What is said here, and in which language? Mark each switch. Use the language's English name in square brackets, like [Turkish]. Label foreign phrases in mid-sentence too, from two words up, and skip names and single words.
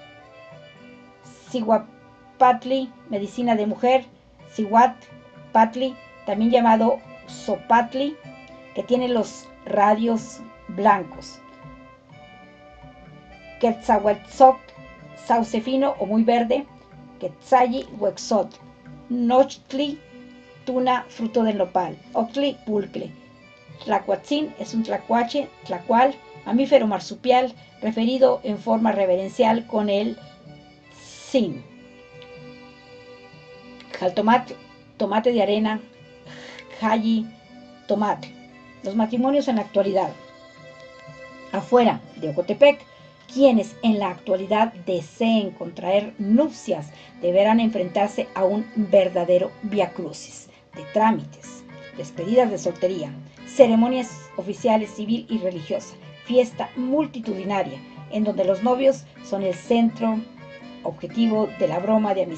[Spanish] Cihuapatli, medicina de mujer. Cihuatpatli, también llamado sopatli, que tiene los radios blancos. Quetzalhuetzotl, sauce fino o muy verde. [Nahuatl languages] Quetzalli huexotl. Nochtli, tuna, [Spanish] fruto del nopal. Octli, pulcle. Tlacuatzin es un tlacuache, tlacual, mamífero marsupial, referido en forma reverencial con el tzin. Jaltomatl, tomate de arena. Jalli, tomate. Los matrimonios en la actualidad. Afuera de Ocotepec, quienes en la actualidad deseen contraer nupcias deberán enfrentarse a un verdadero viacrucis de trámites, despedidas de soltería, ceremonias oficiales civil y religiosa, fiesta multitudinaria, en donde los novios son el centro objetivo de la broma de